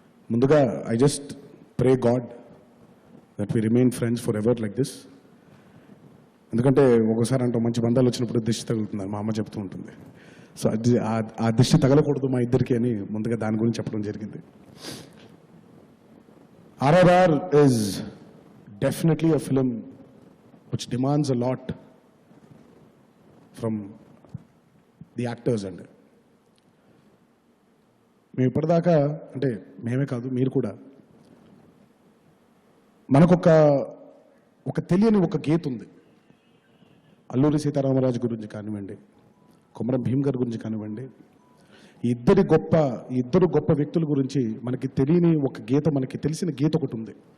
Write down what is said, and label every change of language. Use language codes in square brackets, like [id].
[en] ముందుగా I just pray God that we remain friends for ever like this. [te] ఎందుకంటే ఒకసారి అంటే మంచి బంధాలు వచ్చినప్పుడు దిష్టి తగులుతుంది, మా అమ్మ చెప్తూ ఉంటుంది. సో అది ఆ దిష్టి తగలకూడదు మా ఇద్దరికి అని ముందుగా దాని గురించి చెప్పడం జరిగింది. [en] RRR is definitely a film which demands a lot from the actors అండి. [te] మేము ఇప్పటిదాకా అంటే మేమే కాదు మీరు కూడా మనకొక తెలియని ఒక గీత ఉంది. అల్లూరి సీతారామరాజు గురించి కానివ్వండి, కొమరం భీమ్ గారి గురించి కానివ్వండి, ఈ ఇద్దరు గొప్ప వ్యక్తుల గురించి మనకి తెలియని ఒక గీత, మనకి తెలిసిన గీత ఒకటి ఉంది.